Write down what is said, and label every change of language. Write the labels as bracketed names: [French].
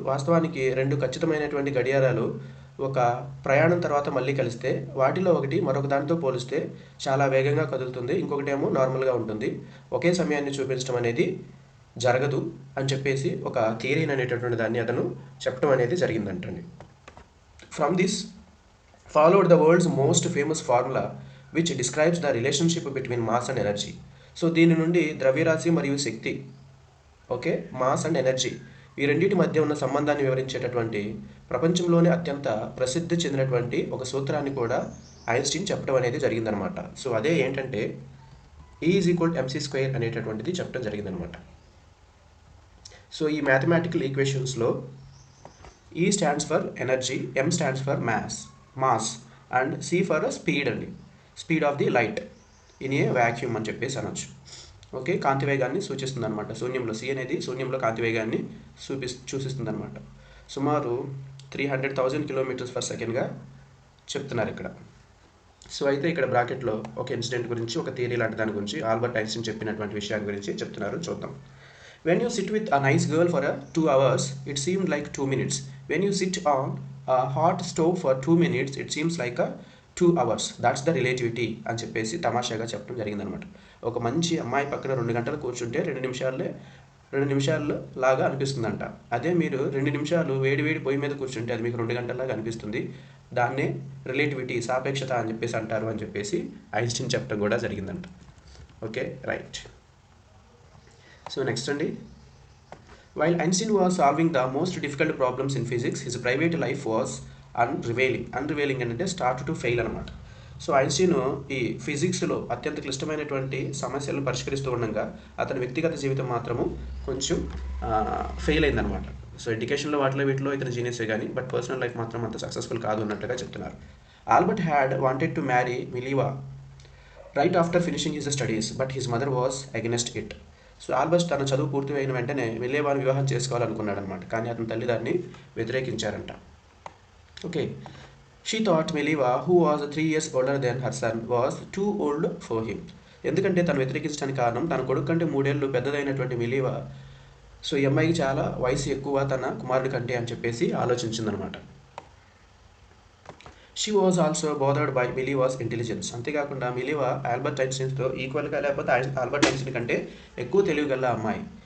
[Telugu] వాస్తవానికి రెండు ఖచ్చితమైనటువంటి గడియారాలు ఒక ప్రయాణం తర్వాత మళ్ళీ కలిస్తే వాటిలో ఒకటి మరొక దానితో పోలిస్తే చాలా వేగంగా కదులుతుంది, ఇంకొకటేమో నార్మల్గా ఉంటుంది. ఒకే సమయాన్ని చూపించడం అనేది జరగదు అని చెప్పేసి ఒక థియరీ అనేటటువంటి దాన్ని అతను చెప్పడం అనేది జరిగిందంటండి. [English] From this followed the world's most famous formula which describes the relationship between mass and energy. [Telugu] So దీని నుండి ద్రవ్యరాశి మరియు శక్తి, ఓకే, మాస్ అండ్ ఎనర్జీ, ఈ రెండింటి మధ్య ఉన్న సంబంధాన్ని వివరించేటటువంటి ప్రపంచంలోనే అత్యంత ప్రసిద్ధి చెందినటువంటి ఒక సూత్రాన్ని కూడా ఐన్స్టీన్ చెప్పడం అనేది జరిగిందనమాట. సో అదే ఏంటంటే E=mc² అనేటటువంటిది చెప్పడం జరిగిందనమాట. [English] So ఈ mathematical ఈక్వేషన్స్లో E stands for energy, M stands for mass and C for speed అండి, speed of the light in a vacuum అని చెప్పేసి అనొచ్చు. [Telugu] ఓకే, కాంతివేగాన్ని సూచిస్తుంది అనమాట. శూన్యంలో C అనేది శూన్యంలో కాంతివేగాన్ని సూచిస్తుంది అనమాట. సుమారు 300,000 km/s చెప్తున్నారు ఇక్కడ. సో అయితే ఇక్కడ బ్రాకెట్లో ఒక ఇన్సిడెంట్ గురించి, ఒక థియరీ లాంటి దాని గురించి ఆల్బర్ట్ ఐన్స్టీన్ చెప్పినటువంటి విషయాల గురించి చెప్తున్నారు, చూద్దాం. [English] When you sit with a nice girl for 2 hours, it seemed like 2 minutes. When you sit on a hot stove for 2 minutes, it seems like 2 hours. That's the relativity [Telugu] అని చెప్పేసి తమాషాగా చెప్పడం జరిగిందనమాట. ఒక మంచి అమ్మాయి పక్కన 2 గంటలు కూర్చుంటే 2 నిమిషాలే 2 నిమిషాలు లాగా అనిపిస్తుందంట. అదే మీరు 2 నిమిషాలు వేడి వేడి పొయ్యి మీద కూర్చుంటే అది మీకు 2 గంటల్లాగా అనిపిస్తుంది. దాన్నే రిలేటివిటీ సాపేక్షత అని చెప్పేసి అంటారు అని చెప్పేసి ఐన్స్టీన్ చెప్పడం కూడా జరిగిందంట. Okay, right. [English] So next అండి, while Einstein was solving the most difficult problems in physics his private life was unravelling అంటే start to fail అనమాట. [Telugu] సో ఐన్స్టీన్ ఈ ఫిజిక్స్లో అత్యంత క్లిష్టమైనటువంటి సమస్యలను పరిష్కరిస్తూ ఉండగా అతని వ్యక్తిగత జీవితం మాత్రము కొంచెం ఫెయిల్ అయిందనమాట. సో ఎడ్యుకేషన్లో వీటిలో ఇతను జీనియసే కానీ బట్ పర్సనల్ లైఫ్ మాత్రం అంత సక్సెస్ఫుల్ కాదు అన్నట్టుగా చెప్తున్నారు. [English] Albert had wanted to marry Mileva right after finishing his studies but his mother was against it. [Telugu] So Albert తన చదువు పూర్తి అయిన వెంటనే మిలీవాని వివాహం చేసుకోవాలనుకున్నాడు అనమాట, కానీ అతని తల్లి దాన్ని వ్యతిరేకించారంట. [English] Okay, she thought Mileva who was 3 years older than her son was too old for him. [Telugu] ఎందుకంటే తను వ్యతిరేకించడానికి కారణం తన కొడుకు కంటే 3 ఏళ్ళు పెద్దదైనటువంటి మిలీవా, సో ఈ అమ్మాయికి చాలా వయసు ఎక్కువ తన కుమారుడి కంటే అని చెప్పేసి ఆలోచించిందనమాట. [English] She was also bothered by Mileva's intelligence. [Telugu] అంతేకాకుండా మిలీవా ఆల్బర్ట్ ఐన్స్టీన్తో ఈక్వల్గా లేకపోతే ఆల్బర్ట్ ఐన్స్టీన్ కంటే ఎక్కువ తెలివిగల అమ్మాయి.